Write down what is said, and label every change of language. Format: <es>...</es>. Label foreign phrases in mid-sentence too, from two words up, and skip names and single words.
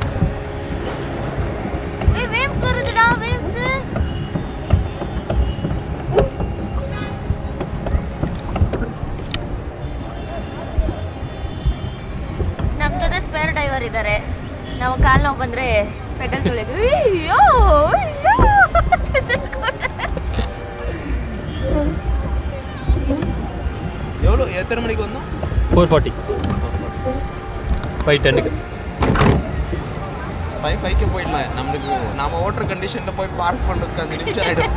<kn>ವೇವ್ಸ್ ಬರುತ್ತಡ, ವೇವ್ಸ್. ನಮ್ಮ ಜೊತೆ ಸ್ಪೇರ್ ಡ್ರೈವರ್ ಇದ್ದಾರೆ. ನಾವು ಕಾಲು ನೋವು ಬಂದರೆ ಪೆಡಲ್ ತುಳಿಯೋದು.</kn> <ta>எவ்வளோ எத்தனை மணிக்கு வந்தோம்? 4:40 5:10 5:05 போயிடலாம். நம்மளுக்கு நாம ஓட்டுற கண்டிஷனில் போய் பார்க் பண்ணுறதுக்கு 5 நிமிஷம் ஆகிடும்.</ta>